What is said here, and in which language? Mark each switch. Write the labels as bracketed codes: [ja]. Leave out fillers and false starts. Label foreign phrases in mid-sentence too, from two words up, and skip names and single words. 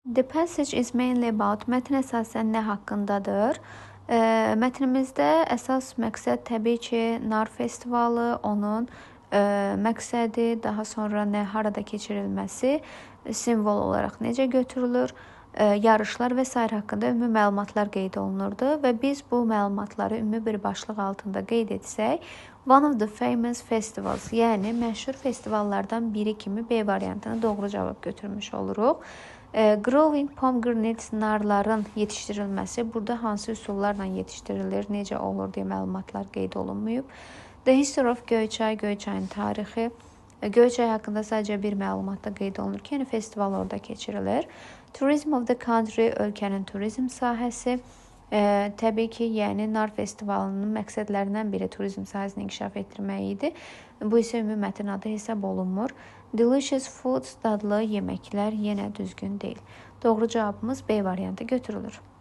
[en] The passage is mainly about [az] mətn əsasən nə haqqındadır? Mətnimizdə əsas məqsəd təbii ki, Nar festivalı, onun məqsədi, daha sonra harada keçirilməsi, simvol olaraq necə götürülür, yarışlar və s. haqqında ümumi məlumatlar qeyd olunurdu və biz bu məlumatları ümumi bir başlıq altında qeyd etsək, [en] one of the famous festivals, [az] yəni məşhur festivallardan biri kimi B variantına doğru cavab götürmüş oluruq. [en] Growing pomegranates, [az] narların yetişdirilməsi, burada hansı üsullarla yetişdirilir, necə olur deyə məlumatlar qeyd olunmayıb. [en] The history of Göyçay, [az] Göyçayın tarixi. Göyçay haqqında sadəcə bir məlumatda qeyd olunur ki, yəni festival orada keçirilir. [en] Tourism of the country, [az] ölkənin turizm sahəsi. Təbii ki, yəni Nar festivalının məqsədlərindən biri turizm sahəsini inkişaf etdirmək idi. Bu isə ümumi mətn adı hesab olunmur. [en] Delicious foods, [az] dadlı yeməklər yenə düzgün deyil. Doğru cavabımız B variantı götürülür.